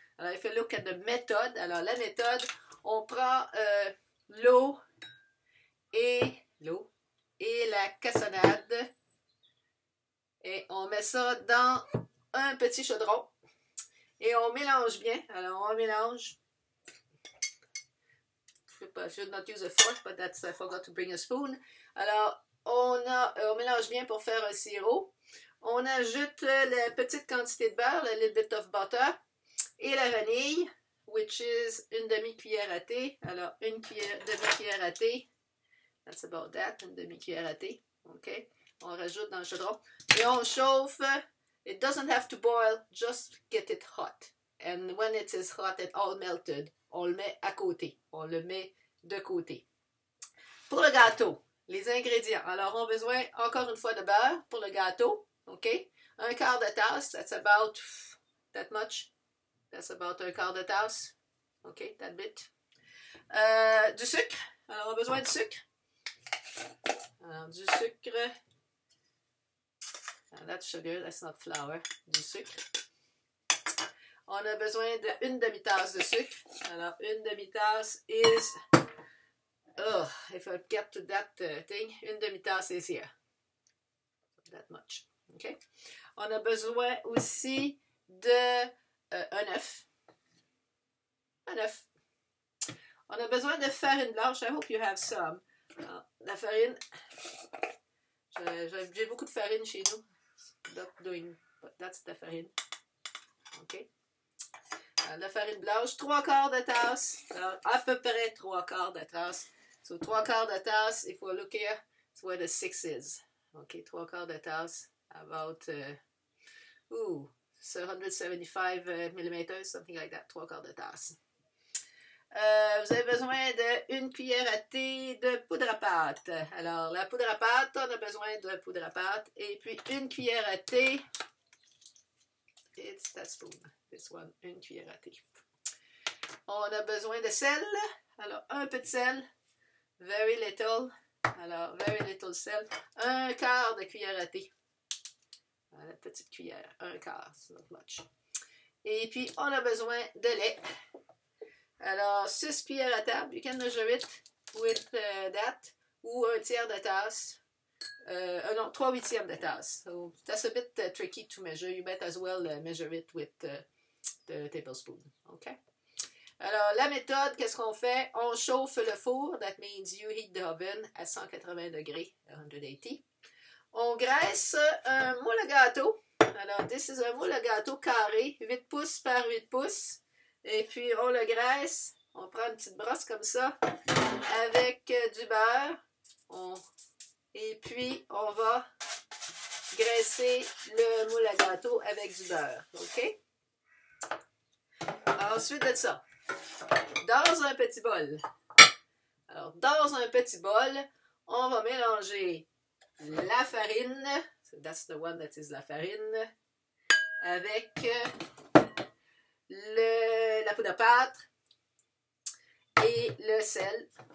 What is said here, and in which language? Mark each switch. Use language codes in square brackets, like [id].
[fr] Alors, [en] if you look at the method, [fr] alors la méthode, on prend l'eau et la cassonade et on met ça dans un petit chaudron et on mélange bien. Alors, on mélange. [en] I should not use a fork, but I forgot to bring a spoon. [fr] Alors, on mélange bien pour faire un sirop. On ajoute la petite quantité de beurre, [en] a little bit of butter, [fr] et la vanille, [en] which is [fr] une demi-cuillère à thé. Alors, demi-cuillère à thé. [en] That's about that, [fr] une demi-cuillère à thé. OK? On rajoute dans le chaudron. Et on chauffe. [en] It doesn't have to boil, just get it hot. And when it is hot and all melted, [fr] on le met à côté. On le met de côté. Pour le gâteau, les ingrédients. Alors, on a besoin, encore une fois, de beurre pour le gâteau. OK? [en] 1 quart de tasse, that's about that much. That's about 1 quart de tasse. OK, that bit. [fr] Du sucre. Alors, on a besoin de sucre. Alors, du sucre. [en] That's sugar, that's not flour. [fr] Du sucre. On a besoin d'une demi-tasse de sucre. [en] Alors, une demi-tasse is... Oh, if I get to that thing, une demi-tasse is here. That much. Okay. [fr] On a besoin aussi de un œuf. Un œuf. On a besoin de farine blanche. [en] I hope you have some. [fr] Alors, la farine. J'ai beaucoup de farine chez nous. [en] Not doing, but that's the farine. [fr] OK. Alors, la farine blanche. 3 quarts de tasse. Alors, à peu près 3 quarts de tasse. So 3 quarts de tasse. [en] If we look here, it's where the 6 is. OK, 3 quarts de tasse. About 175 millimeters, something like that, 3 quarts de tasse. [fr] Vous avez besoin d'une cuillère à thé de poudre à pâte. Alors, la poudre à pâte, on a besoin de poudre à pâte. Et puis, une cuillère à thé. [en] It's that spoon, this one, une cuillère à thé. [fr] On a besoin de sel. Alors, un peu de sel. [en] Very little. [fr] Alors, [en] very little [fr] sel. 1 quart de cuillère à thé. La petite cuillère, 1 quart, c'est [en] not much. [fr] Et puis, on a besoin de lait. Alors, 6 cuillères à table. [en] You can measure it with that. [fr] ou 1/3 de tasse. Non, 3/8 de tasse. [en] So that's a bit tricky to measure. You might as well measure it with the tablespoon. Okay? [fr] Alors, la méthode, qu'est-ce qu'on fait? On chauffe le four. [en] That means you heat the oven [fr] à 180 degrés, 180. On graisse un moule à gâteau. Alors, [en] this is [fr] un moule à gâteau carré, 8 pouces par 8 pouces. Et puis, on le graisse. On prend une petite brosse comme ça avec du beurre. Et puis, on va graisser le moule à gâteau avec du beurre. OK? Ensuite de ça, dans un petit bol. Alors, dans un petit bol, on va mélanger la farine. [en] So that's the one that is la farine. [fr] Avec la poudre à pâte et le sel.